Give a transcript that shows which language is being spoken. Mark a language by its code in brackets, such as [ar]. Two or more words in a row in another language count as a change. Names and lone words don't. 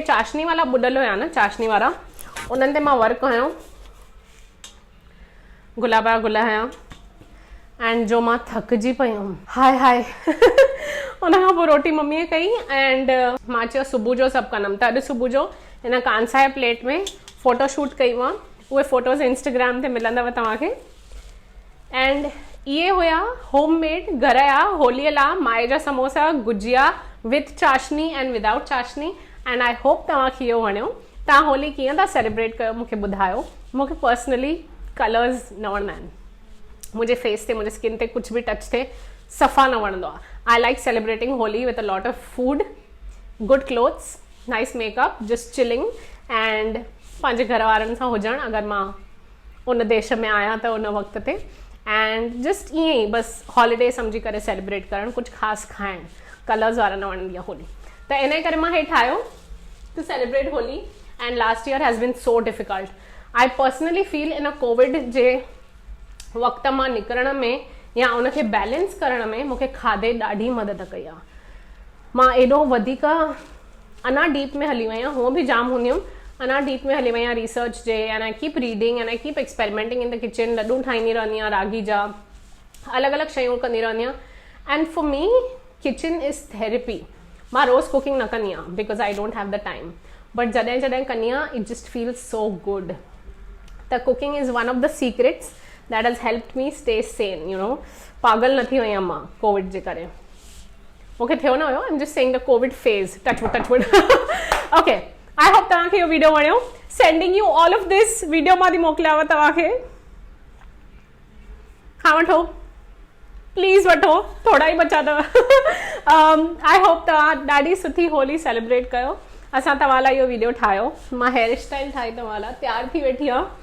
[sd] त जेके चाशनी वारा बुॾल हुया न, चाशनी वारा, उन्हनि ते मां वर्क कयो, गुलाब जा गुल हया एंड जो मां थकिजी पई हुयमि, हाय हाय उन खां पोइ रोटी मम्मीअ कई एंड मां चयो सुबुह जो सभु कंदमि। त अॼु सुबुह जो हिन कांसा जे प्लेट में [en] photo shoot [sd] कई मां, उहे फ़ोटोज़ इंस्टाग्राम ते मिलंदव तव्हांखे। एंड इहे हुया होममेड घर जा होलीअ लाइ माए जा समोसा, गुजिया विथ चाशनी एंड विदाउट चाशनी। [en] and I hope [sd] तव्हांखे इहो वणियो। तव्हां होली कीअं था सेलिब्रेट कयो मूंखे ॿुधायो। मूंखे पर्सनली कलर्स न वणंदा आहिनि, मुंहिंजे फेस ते मुंहिंजे स्किन ते कुछ भी टच थिए सफ़ा न वणंदो आहे। [en] I like celebrating Holi with a lot of food, good clothes, nice makeup, just chilling and [sd] पंहिंजे घर वारनि सां हुजणु अगरि मां उन देश में आहियां त उन वक़्त ते। [en] and just [sd] ईअं ई बस हॉलीडे सम्झी करे सेलिब्रेट करणु, कुछ ख़ासि खाइणु, कलर्स वारा न वणंदी आहे होली। त इन करे मां हे ठाहियो [en] to celebrate Holi and last year has been so difficult. I personally feel in [sd] कोविड जे वक़्त मां निकिरण में या उनखे बैलेंस करण में मूंखे खाधे ॾाढी मदद कई आहे। मां एॾो वधीक अञा डीप में हली वई आहियां, हूअं बि जाम हूंदी हुयमि, अञा डीप में हली वई आहियां रिसर्च जे। [en] and I keep reading and I keep experimenting in the kitchen. [sd] लड्डू ठाहींदी रहंदी आहियां रागी जा, अलॻि अलॻि शयूं कंदी रहंदी आहियां। [en] and for me kitchen is therapy. [sd] मां रोज़ कुकिंग न कंदी आहियां [en] because I don't have the time, but [sd] जॾहिं जॾहिं कंदी आहियां [en] it just feels so good. त cooking is one of the secrets that has helped me stay sane, you know। [sd] पागल न थी वई आहियां मां कोविड जे करे, मूंखे थियो न हुयो। [en] I'm just saying the COVID phase, touch wood okay, I hope [sd] तव्हांखे इहो वीडियो वणियो। [en] sending you all of this [sd] वीडियो मां थी मोकिलियांव तव्हांखे। हा वठो प्लीज़ वठो, थोड़ा ई बचा अथव। [en] I hope [sd] तव्हां ॾाढी सुठी होली सेलिब्रेट कयो। असां तव्हां लाइ इहो वीडियो ठाहियो, मां हेयर स्टाइल ठाही तव्हां लाइ, तयार थी वेठी आहियां।